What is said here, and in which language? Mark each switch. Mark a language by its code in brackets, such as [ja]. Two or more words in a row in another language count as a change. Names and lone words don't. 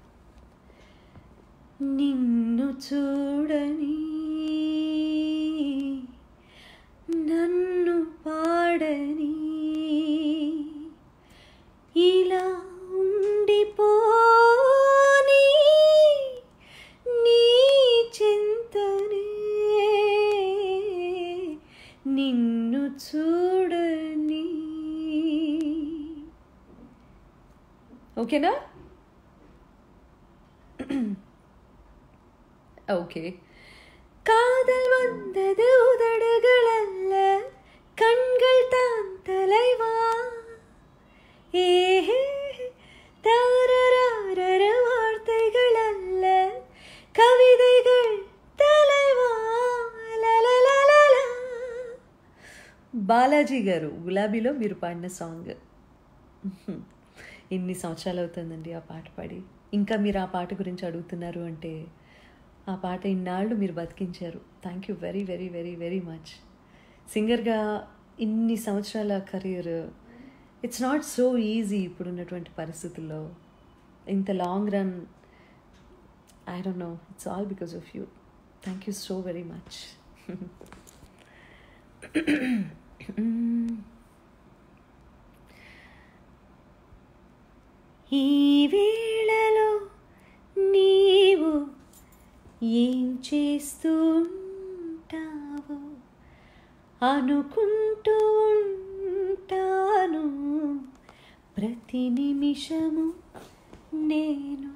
[te] నిన్ను చూడని నన్ను పాడని ఇలా ఉండిపోని నీ చింతనే నిన్ను చూడని. ఓకేనా? [ta] ஓகே. காதல் வந்தது உதடுகளல்ல கண்கள் தான் தலைவா ஏஹே தாரராரர வார்த்தைகள் அல்ல கவிதைகள் தலைவா లలలలలా. [te] బాలాజీ గారు గులాబీలో మీరు పాడిన సాంగ్. ఎన్ని సంవత్సరాలు అవుతుందండి ఆ పాట పాడి. ఇంకా మీరు ఆ పాట గురించి అడుగుతున్నారు అంటే ఆ పాట ఇన్నాళ్ళు మీరు బతికించారు. [en] thank you very very very very much. [te] సింగర్గా ఇన్ని సంవత్సరాల కెరీర్, [en] it's not so easy [te] ఇప్పుడున్నటువంటి పరిస్థితుల్లో. ఇంత [en] long run, I don't know, it's all because of you. thank you so very much. [te] ఈ వేళలో నీవు ఏం చేస్తూ ఉంటావు అనుకుంటూ ఉంటాను ప్రతి నిమిషము నేను.